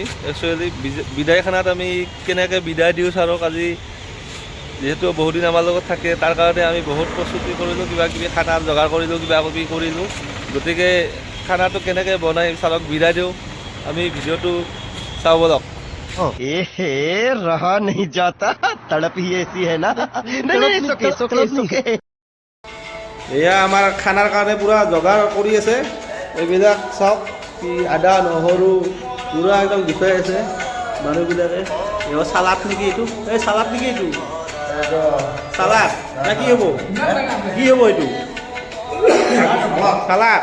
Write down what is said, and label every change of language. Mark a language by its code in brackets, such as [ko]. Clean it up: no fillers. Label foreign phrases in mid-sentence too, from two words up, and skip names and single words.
[as] একচুৱেলি বিদায় খানাত আমি কেনেকৈ বিদায় দিওঁ ছাৰক, আজি যেহেতু বহুদিন আমাৰ লগত থাকে, তাৰ কাৰণে আমি বহুত প্ৰস্তুতি কৰিলোঁ, কিবা কিবি খানা যোগাৰ কৰিলোঁ, কিবা কিবি কৰিলোঁ। গতিকে খানাটো কেনেকৈ বনাই ছাৰক বিদায় দিওঁ, আমি ভিডিঅ'টো চাওঁ বলক। [hi] रहा नहीं जाता, तड़प ही ऐसी है ना। नहीं सोके [as] এয়া আমাৰ খানাৰ কাৰণে পুৰা যোগাৰ কৰি আছে। এইবিলাক চাওক, কি আদা নহৰু পুৰা একদম গুচাই আছে মানুহবিলাকে। এয়া চালাড নেকি এইটো? এই চালাড নেকি এইটো? চালাড না কি হ'ব? কি হ'ব এইটো? চালাড।